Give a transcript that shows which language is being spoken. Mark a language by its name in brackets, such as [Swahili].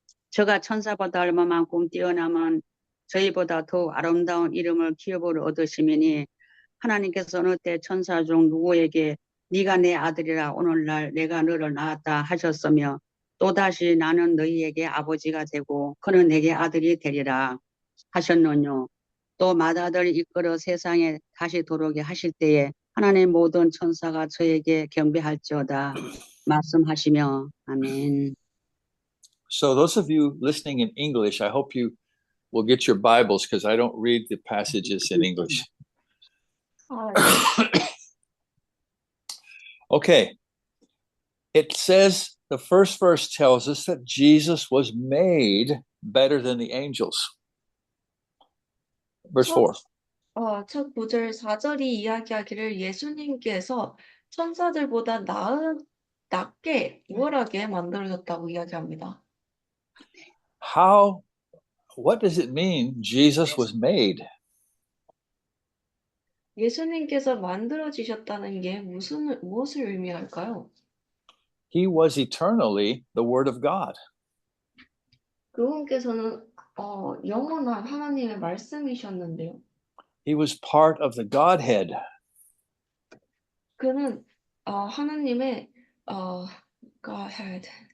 [Korean] 저가 천사보다 얼마만큼 뛰어나면 저희보다 더 아름다운 이름을 기업으로 얻으시면이 하나님께서 어느 때 천사 중 누구에게 네가 내 아들이라 오늘날 내가 너를 낳았다 하셨으며 또다시 나는 너희에게 아버지가 되고 그는 내게 아들이 되리라 하셨느뇨. 또 맏아들 이끌어 세상에 다시 들어오게 하실 때에 하나님의 모든 천사가 저에게 경배할지어다 말씀하시며 아멘. [English] So, those of you listening in English, I hope you will get your Bibles because I don't read the passages in English. 아, Okay. It says, the first verse tells us that Jesus was made better than the angels. Verse 4. [Korean] 첫 구절 4절이 이야기하기를 예수님께서 천사들보다 낫게 우월하게 만들어졌다고 이야기합니다. [English] What does it mean Jesus was made? [Korean] 예수님께서 만들어지셨다는 게 무엇을 의미할까요? [English] He was eternally the Word of God. [Korean] 그분께서는 영원한 하나님의 말씀이셨는데요. [English] He was part of the Godhead. [Korean] 그는 하나님의 Godhead.